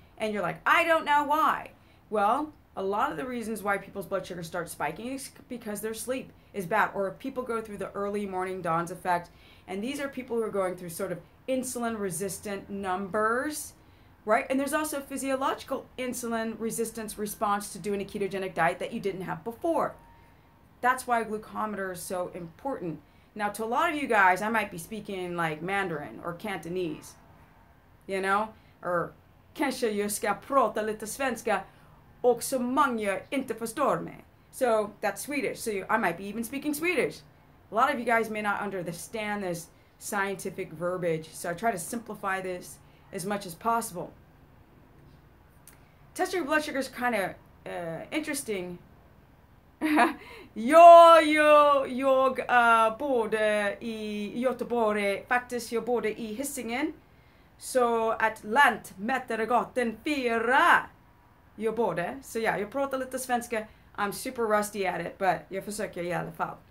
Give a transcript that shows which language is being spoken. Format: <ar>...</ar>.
<en>And you're like, I don't know why. Well, a lot of the reasons why people's blood sugar starts spiking is because their sleep is bad, or people go through the early morning dawns effect. And these are people who are going through sort of insulin resistant numbers, right? And there's also physiological insulin resistance response to doing a ketogenic diet that you didn't have before. That's why a glucometer is so important. Now, to a lot of you guys, I might be speaking like Mandarin or Cantonese, you know, or</en> <sv>kanske jag ska prata lite svenska och så många inte förstår mig.</sv> <en>So that's Swedish. So I might be even speaking Swedish. A lot of you guys may not understand this scientific verbiage, so I try to simplify this as much as possible. Testing your blood sugar is kind of interesting.</en> <sv>Jag bodde i Göteborg, faktiskt jag bodde i Hisingen. Så att Lantmätargatan 4 jag bodde. Så ja, jag pratar lite svenska.</sv> <en>I'm super rusty at it, but</en> <sv>jag försöker i alla fall.</sv>